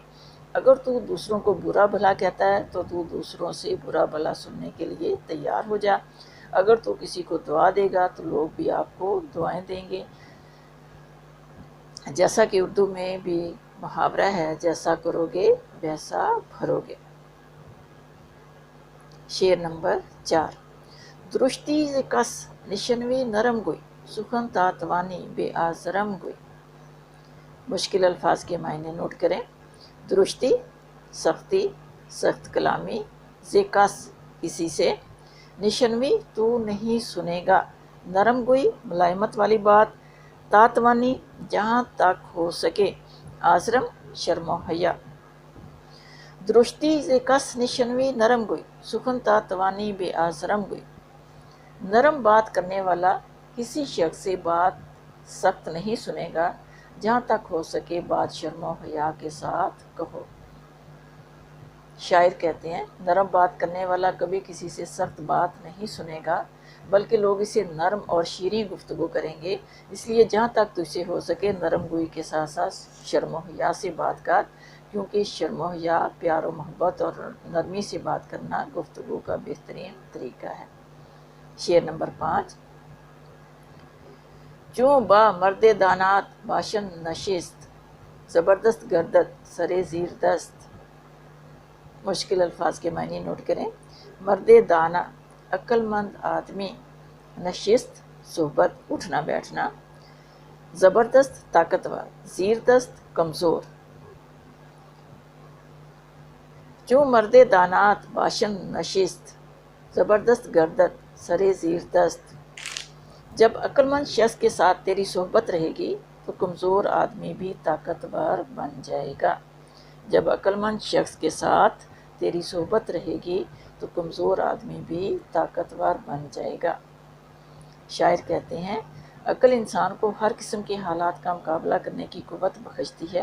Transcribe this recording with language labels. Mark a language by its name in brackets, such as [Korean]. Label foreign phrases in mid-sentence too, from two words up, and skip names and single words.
[Urdu] اگر تو دوسروں کو برا بھلا کہتا ہے تو تو دوسروں سے برا بھلا سننے کے لیے تیار ہو جا۔ اگر تو کسی کو دعا دے گا تو لوگ بھی آپ کو دعائیں دیں گے۔ جیسا کہ اردو میں بھی محاورہ ہے، جیسا کرو گے ویسا بھرو گے۔ شعر نمبر [Persian] 4۔ درشتی ز کس نشنوی نرم گوئی، سخن تاتوانی بے آزرم گوئی۔ [Urdu] مشکل الفاظ کے معنی نوٹ کریں۔ درشتی سختی، سخت کلامی، [Persian] ز کس [Urdu] کسی سے، نشنوی تو نہیں سنے گا، [Persian] نرم گوئی [Urdu] ملائمت والی بات، تاتوانی جہاں تک ہو سکے، آزرم شرم و حیا۔ [Persian] درشتی ز کس نشنوی نرم گوئی، سخن تاتوانی بے آزرم گوئی۔ [Urdu] نرم بات کرنے والا کسی شخص سے بات سخت نہیں سنے گا، جہاں تک ہو سکے بات شرم و حیا کے ساتھ کہو۔ شاعر کہتے ہیں نرم بات کرنے والا کبھی کسی سے سخت بات نہیں سنے گا، بلکہ لوگ اسے نرم اور شیریں گفتگو کریں گے۔ اس لیے جہاں تک تجھ سے ہو سکے نرم گوئی کے ساتھ ساتھ شرم و حیا سے بات کر، کیونکہ شرم و حیا پیار و محبت اور نرمی سے بات کرنا گفتگو کا بہترین طریقہ ہے۔ شعر نمبر 5۔ [Persian] چوں با مرد دانات باشن نشست، زبردست گردد سرے زیر دست۔ [Urdu] مشکل الفاظ کے معنی نوٹ کریں۔ [Persian] مرد دانا [Urdu] عقل مند آدمی، نشست صحبت اٹھنا بیٹھنا، زبردست طاقتور، زیر دست کمزور۔ [Persian] چوں مرد دانات باشن نشست، زبردست گردد سرے زیر دست۔ [Urdu] جب عقل مند شخص کے ساتھ تیری صحبت رہے گی تو کمزور آدمی بھی طاقتور بن جائے گا۔ جب عقل مند شخص کے ساتھ تیری صحبت رہے گی تو کمزور آدمی بھی طاقتور بن جائے گا۔ شاعر کہتے ہیں عقل انسان کو ہر قسم کے حالات کا مقابلہ کرنے کی قوت بخشتی ہے۔